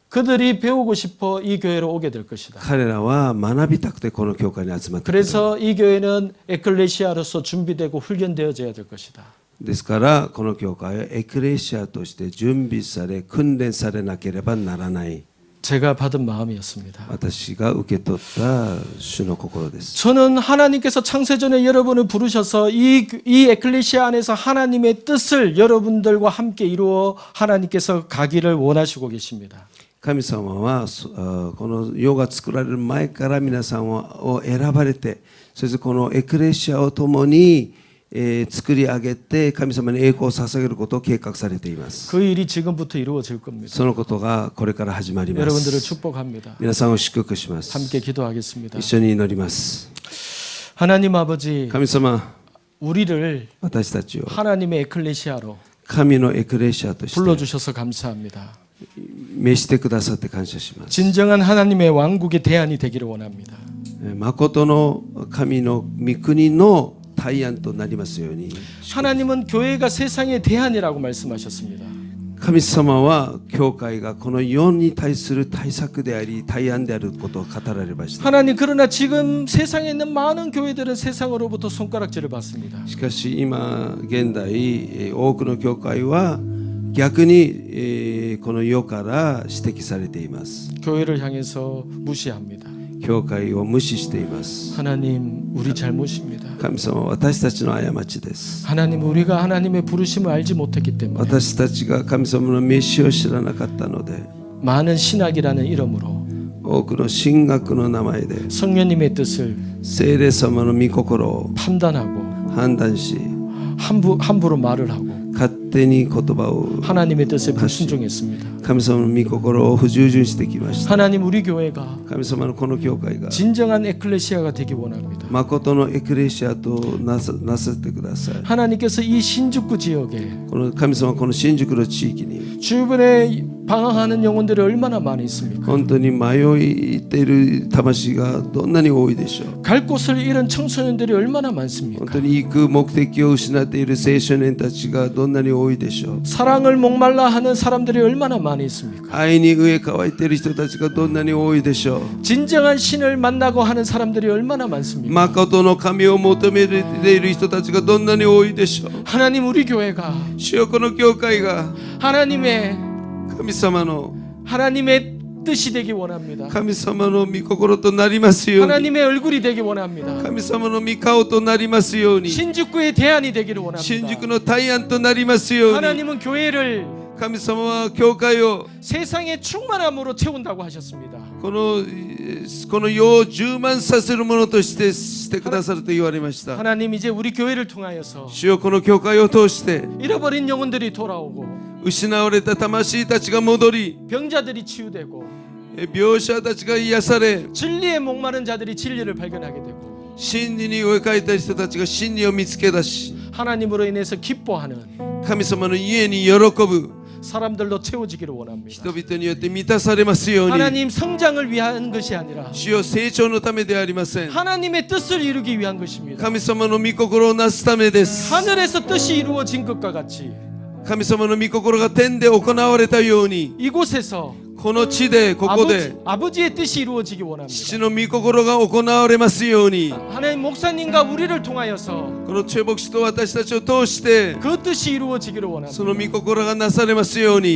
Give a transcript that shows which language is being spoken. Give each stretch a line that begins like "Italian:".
Korean: 그들이 배우고 싶어 이 교회로 오게 될 것이다.
Japanese: 彼らは学びたくてこの教会に集まってくる
Korean: 그래서 이 교회는 에클레시아로서 준비되고 훈련되어져야 될 것이다.
Japanese: ですからこの教会はエクレシアとして準備され訓練されなければならない
Korean: 제가 받은 마음이었습니다.
Japanese: 私が受け取った主の心です
Korean: 저는 하나님께서 창세전에 여러분을 부르셔서 이 에클레시아 안에서 하나님의 뜻을 여러분들과 함께 이루어 하나님께서 가기를 원하시고 계십니다.
Japanese: 神様はこの世が作られる前から皆さんを選ばれてそしてこのエクレシアを共に作り上げて神様に栄光を捧げることを計画されています
Korean: 그 일이 지금부터 이루어질 겁니다.
Japanese: そのことがこれから始まりま
Korean: 여러분들을
Japanese: す
Korean: 축복합니다.
Japanese: 皆さんを祝福します
Korean: 함께 기도하겠습니다.
Japanese: 一緒に祈ります
Korean: 하나님 아버지,
Japanese: 神様
Korean: 우리를
Japanese: 私たちを
Korean: 하나님의 에클레시아로
Japanese: 神のエクレシアとして
Korean: 불러주셔서 감사합니다.
Japanese: 召してくださって感謝します
Korean: 진정한 하나님의 왕국의 대안이 되기를 원합니다.
Japanese: 誠の神の御国の対案となりますように
Korean: 하나님은 교회가 세상의 대안이라고 말씀하셨습니다.
Japanese: 神様は教会がこの世に対する対策であり対案であることを語られました
Korean: 하나님 그러나 지금 세상에 있는 많은 교회들은 세상으로부터 손가락질을 받습니다.
Japanese: しかし今現代多くの教会は逆にこの世から指摘されています
Korean: 교회를 향해서 무시합니다.
Japanese: 教会を無視しています
Korean: 하나님 우리 잘못입니다.
Japanese: 神様は私たちの過ちです
Korean: 하나님 우리가 하나님의 부르심을 알지 못했기 때문에
Japanese: 私たちが神様の召しを知らなかったので
Korean: 많은 신학이라는 이름으로
Japanese: 多くの神学の名前で
Korean: 성령님의 뜻을
Japanese: 聖霊様の御心を
Korean: 판단하고
Japanese: 判断し
Korean: 함부로 말을 하고
Japanese: 勝手に言葉を
Korean: 하나님의 뜻에 불순종했습니다.
Japanese: 神様の御心を不従順してきました
Korean: 하나님 우리 교회가
Japanese: 神様のこの教会が
Korean: 진정한 에클레시아가 되기 원합니다.
Japanese: 誠のエクレシアとなさせてください
Korean: 하나님께서 이 신주쿠 지역에
Japanese: この神様はこの新宿の地域に
Korean: 주변에 방황하는 영혼들이 얼마나 많이 있습니까?
Japanese: 本当に迷っている魂がどんなに多いでしょう
Korean: 갈 곳을 잃은 청소년들이 얼마나
Japanese: 本
Korean: 많습니까?
Japanese: 当に行く目的を失っている青少年たちがどんなに多いでしょう
Korean: 사랑을 목말라 하는 사람들이 얼마나 많이 있습니까?
Japanese: 愛に飢え乾いている人たちがどんなに多いでしょう
Korean: 진정한 신을 만나고 하는 사람들이 얼마나 많습니까?
Japanese: 誠の神を求めている人たちがどんなに多いでしょう
Korean: 하나님 우리 교회가
Japanese: 主よこの教会が
Korean: 하나님의
Japanese: 神様の
Korean: 하나님의 뜻이 되기 원합니다.
Japanese: 神様の御心となりますように
Korean: 하나님의 얼굴이 되기 원합니다.
Japanese: 神様の御顔となりますように
Korean: 신주쿠의 대안이 되기를
Japanese: 新
Korean: 원합니다.
Japanese: 宿の大安となりますように
Korean: 하나님은 교회를
Japanese: 神様は教会を
Korean: 세상의 충만함으로 채운다고 하셨습니다.
Japanese: この世を充満させるものとしてくださると言われました
Korean: 하나님 이제 우리 교회를 통하여서
Japanese: 主よこの教会を通して
Korean: 잃어버린 영혼들이 돌아오고
Japanese: 失われた魂たちが戻り
Korean: 병자들이 치유되고
Japanese: 病者たちが癒され
Korean: 진리에 목마른 자들이 진리를 발견하게 되고
Japanese: 真理に追いかえた人たちが真理を見つけ出し
Korean: 하나님으로 인해서 기뻐하는
Japanese: 神様の家に喜ぶ
Korean: 사람들로 채워지기를 원합니다.
Japanese: 人々によって満たされますように
Korean: 하나님 성장을 위한 것이 아니라
Japanese: 主よ成長のためではありません
Korean: 하나님의 뜻을 이루기 위한 것입니다.
Japanese: 神様の御心をなすためです
Korean: 하늘에서 뜻이 이루어진 것과 같이
Japanese: 神様の御心が天で行われたように
Korean: 이곳에서
Japanese: この地でここで
Korean: 아버지의 뜻이 이루어지기 원합니다.
Japanese: 父の御心が行われますように
Korean: 하나님 목사님과 우리를 통하여서
Japanese: この中牧師と私たちを通して
Korean: 그 뜻이 이루어지기를
Japanese: その御心がなされますように